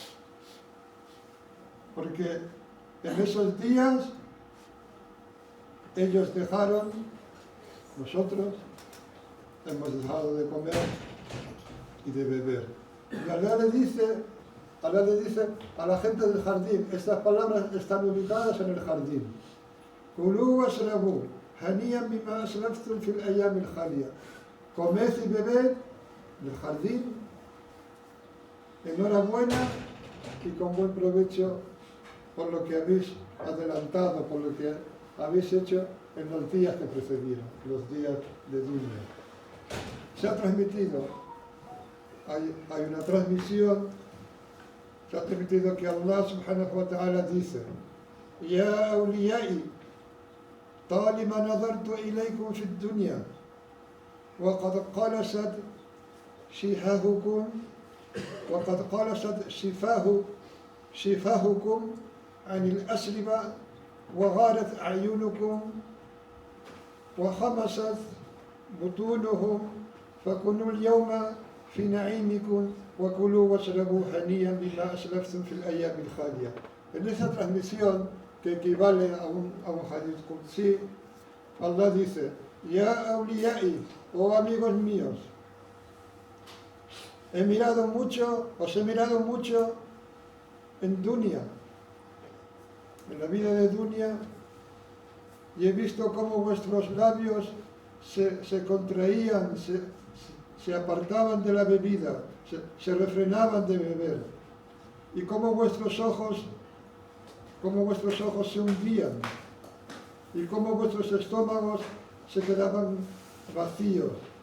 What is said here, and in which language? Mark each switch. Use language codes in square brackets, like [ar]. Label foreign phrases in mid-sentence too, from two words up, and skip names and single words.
[es] Porque en esos días ellos dejaron, nosotros hemos dejado de comer y de beber. Y Allah le dice a la gente del jardín, estas palabras están ubicadas en el jardín: [ar] كلوا واشربوا هنيئا بما أسلفتم في الأيام الخالية. [es] Comed y bebed del jardín, enhorabuena y con buen provecho por lo que habéis adelantado, por lo que habéis hecho en los días que precedieron, los días de dunya. Se ha transmitido, hay una transmisión, se ha transmitido que Allah [ar] سبحانه وتعالى [es] dice: [ar] يا أوليائي طالما نظرت إليكم في الدنيا وقد قلصت شفاهكم, عن الأسلبة وغارت أعينكم وخمست بطونهم فكلوا اليوم في نعيمكم وكلوا واشربوا هنيئا بما أسلفتم في الأيام الخالية. [es] En esa transmisión, que equivale a un [ar] حديث قدسي, [es] Allah dice: [ar] يا أوليائي, [es] oh amigos míos, os he mirado mucho en dunya, en la vida de dunya, y he visto cómo vuestros labios se contraían, se apartaban de la bebida, se refrenaban de beber, y cómo vuestros ojos se hundían, y cómo vuestros estómagos se quedaban vacíos.